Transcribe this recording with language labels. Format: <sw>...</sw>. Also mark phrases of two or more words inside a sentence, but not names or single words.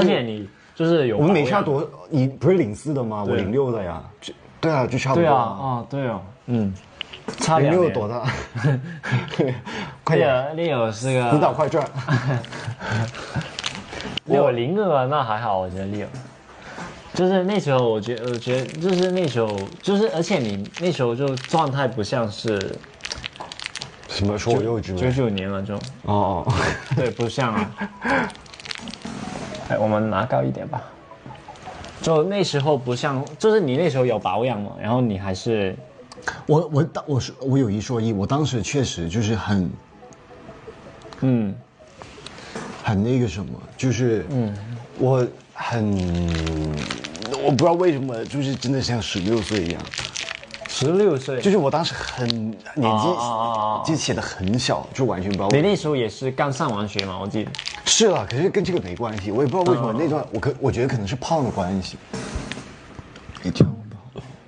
<zh>而且你就是有。我們沒差多，你不是04的嗎？我06的呀。對啊，就差不多。對啊，對啊，差2年。 06有多大？快點，Leo 是個。死黨快轉。我02那還好，我覺得 Leo。就是那時候，我覺得就是那時候，就是而且你那時候就狀態不像是。什麼說我幼稚？99年了就。哦。對，不像啊。我們拿高一點吧。就那時候不像，就是你那時候有保養嘛，然後你還是。我有一說一，我當時確實就是很那個什麼，就是我不知道為什麼，就是真的像16 歲一樣。 16歲，就是我當時年紀就寫得很小，就完全不知道。你那時候也是剛上完學嘛，我記得。是啦，可是跟這個沒關係，我也不知道為什麼那段我覺得可能是胖的關係。你這樣不好。</zh>